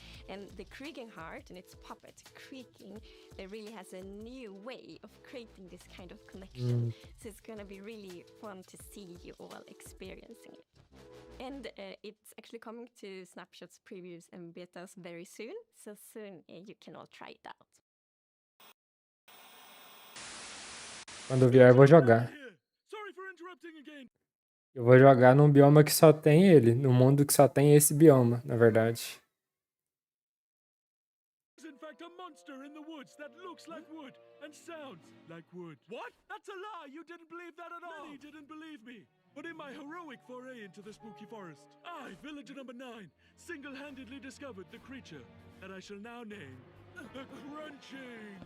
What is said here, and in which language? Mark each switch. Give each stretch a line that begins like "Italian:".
English: And the Creaking heart and its puppet, Creaking, it really has a new way of creating this kind of connection. So it's going to be really fun to see you all experiencing it. And it's actually coming to snapshots, previews and betas very soon. So soon you can all try it out.
Portuguese: Quando vier, eu vou jogar. Eu vou jogar num bioma que só tem ele. Num mundo que só tem esse bioma, na verdade.
English: In fact, a monster in the woods that looks like wood and sounds like wood. What? That's a lie! You didn't believe that at all! Many didn't believe me. But in my heroic foray into the spooky forest, I, villager number 9, single-handedly discovered the creature that I shall now name the Crunching.